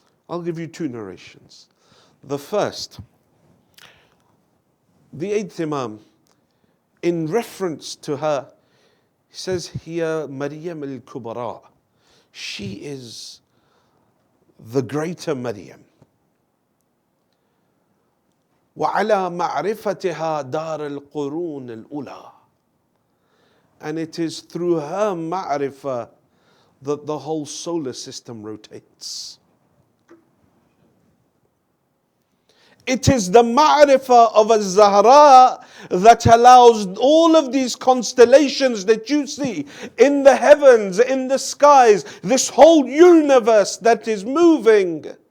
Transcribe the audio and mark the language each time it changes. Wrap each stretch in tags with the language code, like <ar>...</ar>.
<en>I'll give you two narrations. The first, the eighth Imam, in reference to her, he says,</en> <ar>Hiya Maryam al-Kubara.</ar> <en>She is the greater Maryam.</en> <ar>وعلى معرفتها دار القرون الأولى.</ar> <en>And it is through her ma'rifah that the whole solar system rotates. It is the ma'rifah of al-Zahra that allows all of these constellations that you see in the heavens, in the skies, this whole universe that is moving.</en>